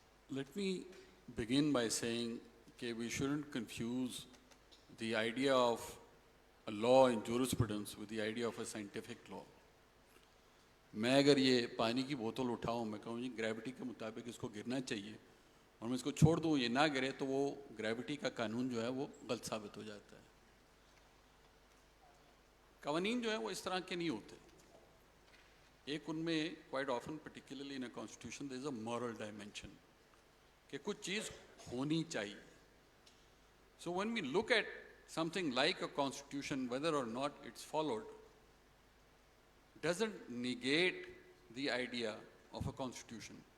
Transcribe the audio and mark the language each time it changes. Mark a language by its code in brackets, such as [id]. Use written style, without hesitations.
[en] Let me begin by saying that we shouldn't confuse the idea of a law in jurisprudence with the idea of a scientific law. [ur] میں اگر یہ پانی کی بوتل اٹھاؤں, میں کہوں جی گریوٹی کے مطابق اس کو گرنا چاہیے, اور میں اس کو چھوڑ دوں یہ نہ گرے, تو وہ گریوٹی کا قانون جو ہے وہ غلط ثابت ہو جاتا ہے. قوانین جو ہیں وہ اس طرح کے نہیں ہوتے. ایک ان میں [en] quite often particularly in a constitution there is a moral dimension [ur] کہ کچھ چیز ہونی چاہیے. [en] So when we look at something like a constitution, whether or not it's followed doesn't negate the idea of a constitution.